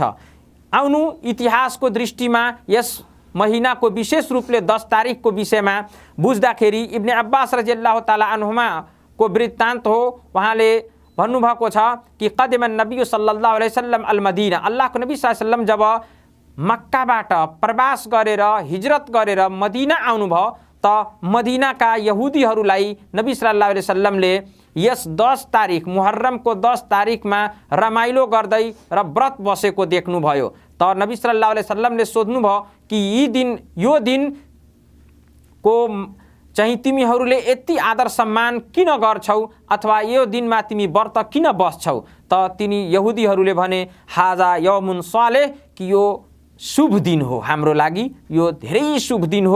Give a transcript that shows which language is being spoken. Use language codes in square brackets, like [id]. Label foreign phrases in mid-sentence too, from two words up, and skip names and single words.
[ne] आउनु इतिहासको दृष्टिमा यस महिनाको विशेष रूपले 10 तारिखको विषयमा बुझ्दाखेरि इब्ने अब्बास [ar] رضي الله تعالى عنهما [ne] को वृत्तान्त हो। उहाँले भन्नुभएको छ कि [ar] قدم النبي صلى الله عليه وسلم المدينة, [ne] अल्लाहको नबी [ar] صلى الله عليه وسلم [ne] जब मक्काबाट प्रवास गरेर हिजरत गरेर मदीना आउनुभयो त मदीनाका यहुदीहरूलाई नबी [ar] صلى الله عليه وسلم [ne] यस 10 तारिख मुहर्रमको 10 तारिखमा रमाइलो गर्दै र व्रत बसेको देख्नुभयो। त नबी [ar] صلى الله عليه وسلم [ne] सोध्नुभयो कि यो दिनको चाहिँ तिमीहरूले यति आदर सम्मान किन गर्छौ, अथवा यो दिनमा तिमी व्रत किन बस्छौ? त तिनी यहुदीहरूले भने [ar] هذا يوم صالح, [ne] कि यो शुभ दिन हो हाम्रो लागि, यो धेरै शुभ दिन हो।